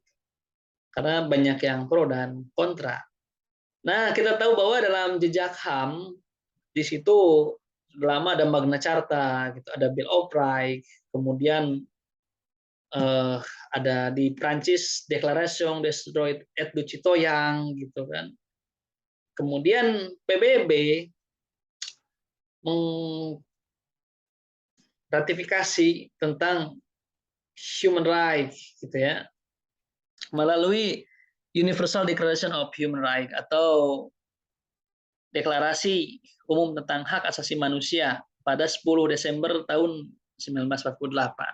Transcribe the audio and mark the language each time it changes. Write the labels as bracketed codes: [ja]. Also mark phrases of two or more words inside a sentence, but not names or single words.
[id] Karena banyak yang pro dan kontra. Nah, kita tahu bahwa dalam jejak HAM di situ lama ada Magna Carta, gitu, ada Bill of Rights, kemudian ada di Prancis Declaration des Droits et du Citoyen gitu kan. Kemudian PBB meratifikasi tentang [en] human rights [id] gitu ya melalui Universal Declaration of Human Rights atau Deklarasi Umum tentang Hak Asasi Manusia pada 10 Desember tahun 1948.